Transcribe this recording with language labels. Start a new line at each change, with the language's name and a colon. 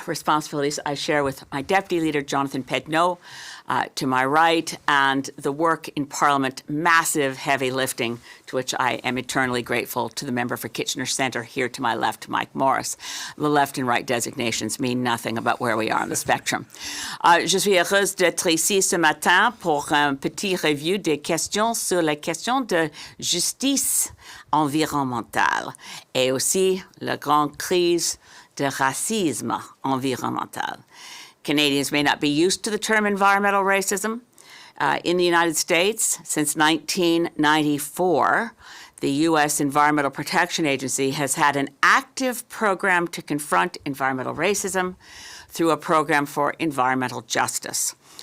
English: Responsibilities I share with my Deputy Leader, Jonathan Pedneau, to my right, and the work in Parliament, massive heavy lifting, to which I am eternally grateful to the member for Kitchener Centre here to my left, Mike Morris. The left and right designations mean nothing about where we are on the spectrum.
French: Je suis heureuse d'être ici ce matin pour un petit review des questions sur les questions de justice environnementale et aussi la grande crise de racisme environnemental.
English: Canadians may not be used to the term environmental racism. In the United States, since 1994, the U.S. Environmental Protection Agency has had an active program to confront environmental racism through a program for environmental justice.